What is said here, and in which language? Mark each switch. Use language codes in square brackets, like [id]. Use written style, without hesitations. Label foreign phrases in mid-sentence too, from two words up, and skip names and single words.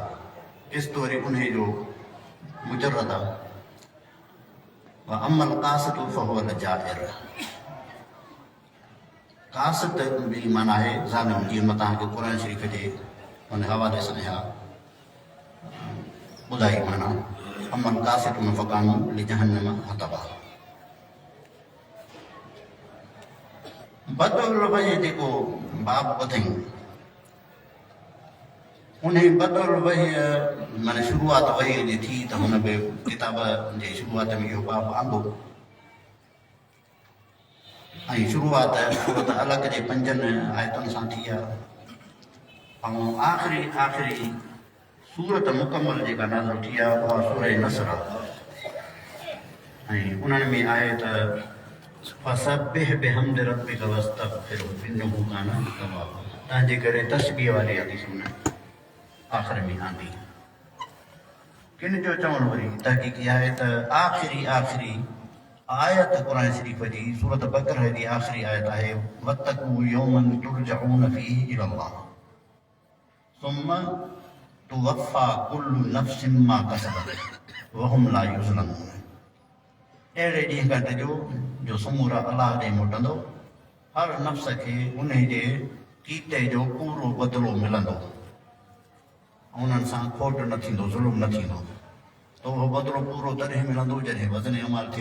[sd] क़िस्त वरी उन जो मुजरद आहे। [ar] أما القاسط فهو الجائر. [sd] कासित बि माना आहे ज़ालिम। जीअं मां तव्हांखे क़ुरान शरीफ़ जे उन हवाले सां इहा ॿुधाई माना [ar] أما القاسطون فكانوا لجهنم حطبا. بدء الوحي [sd] जेको बाब ॿुधाई उन [ar] بدء الوحي [sd] माना शुरूआत वही जी थी त हुन बि किताब जे शुरूआत में इहो बाब आंदो। ऐं शुरूआत सूरत अलॻ जे 5 आयतुनि सां थी आहे। ऐं आख़िरी सूरत मुकमल जेका नाज़िल थी आहे उहा सूरह नसर आहे। ऐं उन्हनि में आहे त [ar] فسبح بحمد ربك واستغفره إنه كان توابا. [sd] तंहिंजे करे तस्बीह वारी हदीस में आख़िर में आंदी। किन जो चवणु वरी तहक़ीक़ इहा आहे त आख़िरी आयत क़ुरान शरीफ़ जी सूरत बक़रह जी आख़िरी आयत आहे [ar] واتقوا يوما ترجعون فيه إلى الله ثم توفى كل نفس ما كسبت وهم لا يظلمون. [sd] अहिड़े ॾींहं खां ॾिजो जो समूरा अलाह ॾे मोटंदो, हर नफ़्स खे उन जे कीते जो पूरो बदिलो मिलंदो, उन्हनि सां खोट न थींदो, ज़ुल्म न थींदो। त उहो बदिलो पूरो तॾहिं मिलंदो जॾहिं वज़न अमाल थिए।